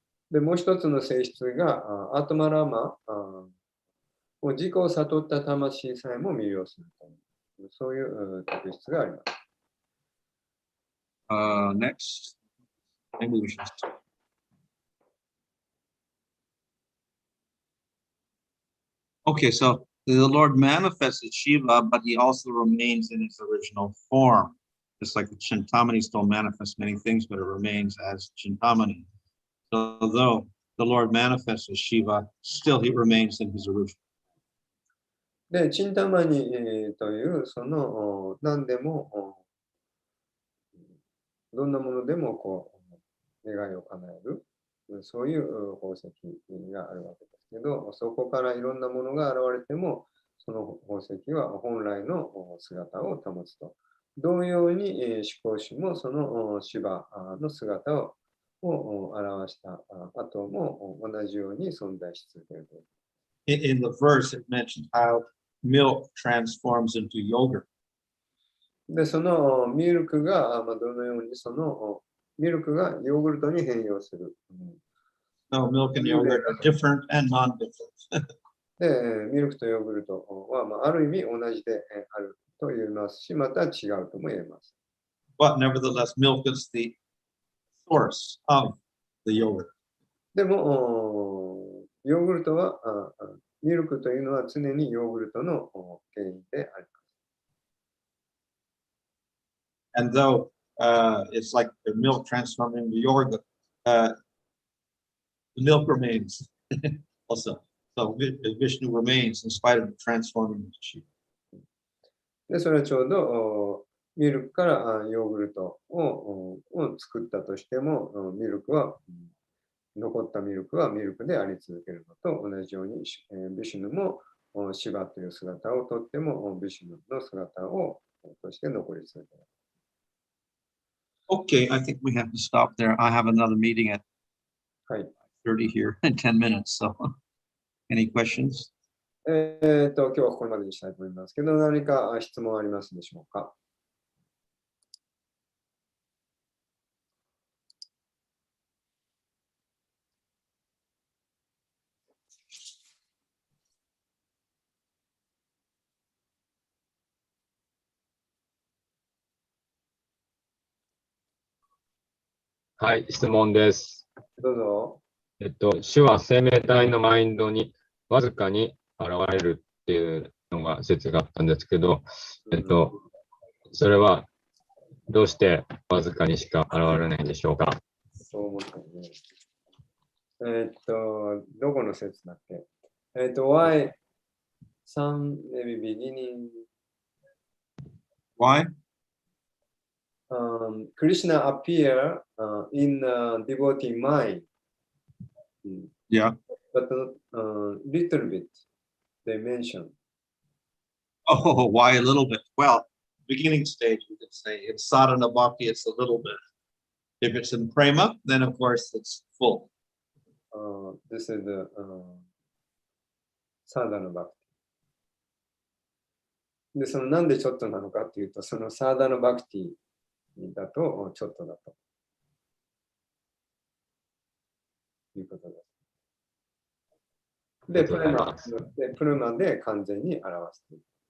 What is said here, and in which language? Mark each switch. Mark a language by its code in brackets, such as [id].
[ja] で、もう一つの性質が、アトマラマ、自己を悟った魂さえも魅了するという、そういう特質があります。 [en] Next, maybe we should start. Okay, so the Lord manifests as Shiva, but he also remains in his original form. Just like the Chintamani still manifests many things, but it remains as Chintamani. So though the Lord manifests as Shiva, still he remains in his original. [ja] で、チンタマニという、その何でも、どんなものでもこう願いを叶える、そういう宝石があるわけですけど、そこからいろんなものが現れても、その宝石は本来の姿を保つと。同様に、思考主もそのシバの姿を表した後も同じように存在し続けると。 [en] In the verse, it mentioned how milk transforms into yogurt. [ja] で、そのミルクが、どのようにそのミルクがヨーグルトに変容する。 [en] No, milk and yogurt are different and non-different. [ja] で、ミルクとヨーグルトは、ある意味同じであると言えますし、また違うとも言えます。 [en] But nevertheless, milk is the source of the yogurt. [ja] でも、ヨーグルトは、ミルクというのは常にヨーグルトの原因であります。 [en] And though it's like the milk transformed into yogurt, the milk remains also. So Vishnu remains in spite of transforming into Shiva. [ja] で、それはちょうどミルクからヨーグルトを作ったとしても、残ったミルクはミルクであり続けるのと同じように、ビシュヌもシバという姿をとっても、ビシュヌの姿をとして残り続ける。 [en] Okay, I think we have to stop there. I have another meeting at 30 here in 10 minutes. So, any questions? [ja] 今日はここまでにしたいと思いますけど、何か質問ありますでしょうか。はい、質問です。どうぞ。主は生命体のマインドにわずかに現れるっていうのが説があったんですけど、それはどうしてわずかにしか現れないんでしょうか。そう思ったね。どこの説だっけ？ [en] Why some maybe beginning Why? Krishna appear in devotee mind. Yeah. But little bit they mention. Oh, why a little bit? Well, beginning stage, we could say in sadhana bhakti, it's a little bit. If it's in prema, then of course it's full. This is the sadhana bhakti. [ja] で、そのなんでちょっとなのかっていうと、そのサーダナバクティだとちょっとだということです。で、プルマで完全に表している。